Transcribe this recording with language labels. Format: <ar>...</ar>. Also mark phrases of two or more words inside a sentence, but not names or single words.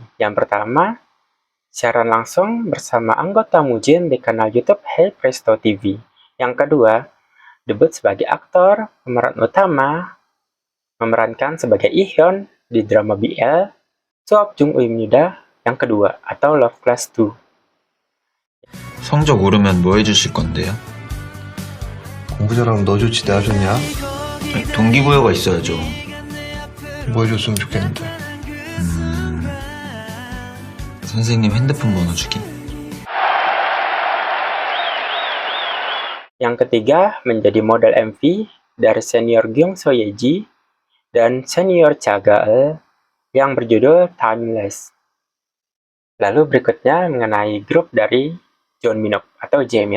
<id>Yang pertama, siaran langsung bersama anggota Mujin di kanal YouTube Hey Presto TV. Yang kedua, debut sebagai aktor pemeran utama, memerankan sebagai Ihyun di drama BL Suap Jung Uimnida yang kedua atau Love Class 2.</id> <ko>성적 오르면 뭐 해주실 건데요? 공부 잘하면 너 좋지 나 좋냐? 동기부여가 있어야죠. 뭐 해줬으면 좋겠는데. 선생님 핸드폰 번호 주기.</ko> <id>Yang ketiga menjadi model MV dari senior Gyung So Yeji dan senior Cha Ga-eul yang berjudul Timeless. Lalu berikutnya mengenai grup dari John Minuk atau Jaemin.</id>